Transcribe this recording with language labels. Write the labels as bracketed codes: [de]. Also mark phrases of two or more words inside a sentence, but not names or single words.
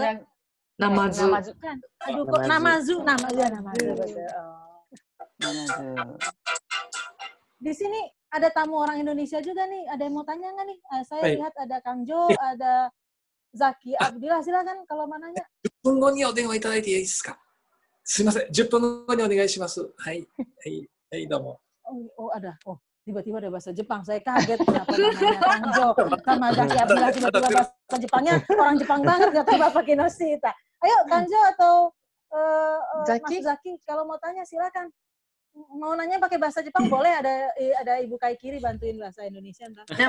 [id] Namazu. Aduh, kok namazu. Di sini ada tamu orang Indonesia juga nih. Ada yang mau tanya nggak nih? Saya lihat ada Kang Jo, ada Zaki Abdillah. Silakan kalau mau nanya. [ja] 10 分後にお電話いただいていいですか。すみません。10分後にお願いします。はいどうも。 [id] Oh, ada. Oh, tiba-tiba ada bahasa Jepang. Saya kaget kenapa namanya Kang Jo sama Zaki Abdillah tiba-tiba bahasa Jepangnya orang Jepang banget kata Bapak Kinoshita. Ayo Kang Jo atau Mas Zaki kalau mau tanya silakan. mau nanya pakai bahasa Jepang boleh, ada Ibu Kaikiri bantuin bahasa Indonesia ntar.